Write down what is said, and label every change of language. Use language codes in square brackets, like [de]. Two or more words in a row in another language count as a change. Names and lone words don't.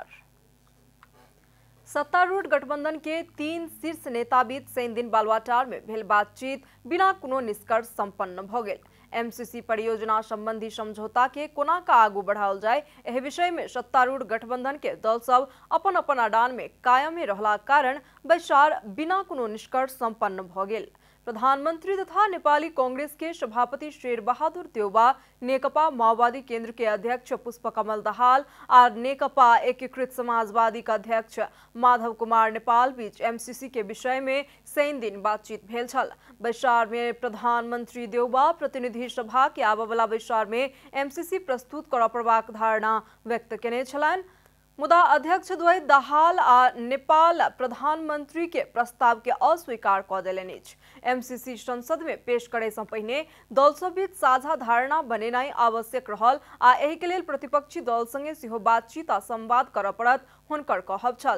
[mai] सत्तारूढ़ गठबंधन के 3 शीर्ष नेता बीच शनि दिन बालुआटार में भेल बातचीत बिना कोनो निष्कर्ष संपन्न भ गेल। एमसीसी परियोजना संबंधी समझौता के कोना का आगू बढ़ाओल जाए एहि विषय में सत्तारूढ़ गठबंधन के दल सब अपन अपन अडान में कायमे रहला कारण बैसार बिना कोनो निष्कर्ष संपन्न भ गेल। प्रधानमंत्री तथा नेपाली कांग्रेस के सभापति शेर बहादुर देउबा, नेकपा माओवादी केंद्र के अध्यक्ष पुष्पकमल दाहाल और नेकपा एकीकृत समाजवादी का अध्यक्ष माधव कुमार नेपाल बीच एमसीसी के विषय में शनि दिन बातचीत भेल छल। बैसार में प्रधानमंत्री देउबा प्रतिनिधि सभा के आबय वाला बैसार में एमसीसी प्रस्तुत करय पड़बाक धारणा व्यक्त केने छलनि। मुदा अध्यक्ष द्वय दाहाल आ नेपाल प्रधानमंत्री के प्रस्ताव के अस्वीकार क देलनि अछि। एमसीसी संसद में पेश करे सँ पहिने दल सब बीच साझा धारणा बनेनाइ आवश्यक रहल आ एहि के लेल प्रतिपक्षी दल संगे सेहो बातचीत आ संवाद करय पड़त हुनकर कहब छल।